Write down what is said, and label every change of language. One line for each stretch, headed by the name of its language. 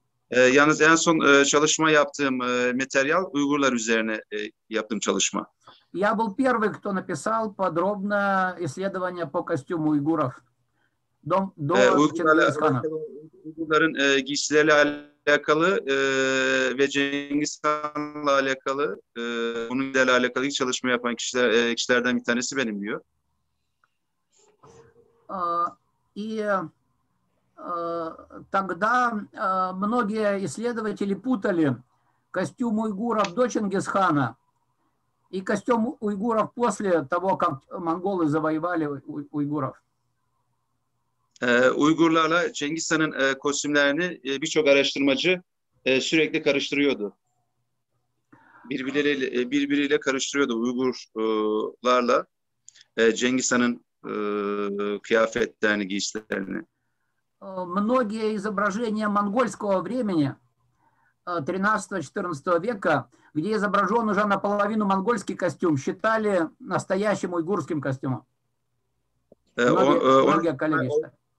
Turkish: Yalnız en son çalışma yaptığım materyal Uygurlar üzerine yaptığım çalışma.
Russian: Я был первый, кто написал подробное исследование по костюму уйгуров. До Чингисхана.
Turkish: Uygurların giysileriyle alakalı ve Cengiz Han'la alakalı onun ile alakalı çalışma yapan kişilerden bir tanesi benim diyor.
Russian: И тогда многие исследователи путали костюм уйгуров до Чингисхана и костюм уйгуров после того, как монголы завоевали уйгуров.
Turkish: Uygurlarla Cengiz Han'ın kostümlerini birçok araştırmacı sürekli karıştırıyordu. Birbiriyle karıştırıyordu Uygurlarla Cengiz Han'ın kıyafetlerini, giysilerini.
Russian: Многие изображения монгольского времени 13-14 века, где изображен уже наполовину монгольский костюм, считали настоящим уйгурским костюмом. Многие коллеги считали.